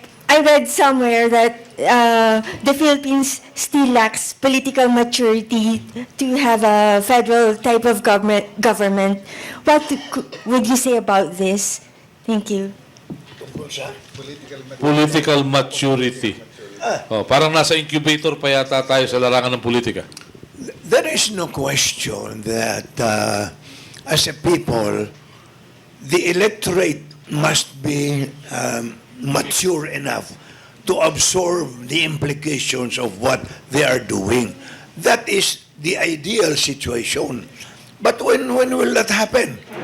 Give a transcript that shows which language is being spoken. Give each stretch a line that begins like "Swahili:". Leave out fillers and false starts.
English: I read somewhere that the Philippines still lacks political maturity to have a federal type of government. What would you say about this? Thank you. Political maturity.
Filipino: Oh, parang nasa incubator pa yata tayo sa larangan ng politika.
English: There is no question that as a people, the electorate must be mature enough to absorb the implications of what they are doing. That is the ideal situation. But when will that happen?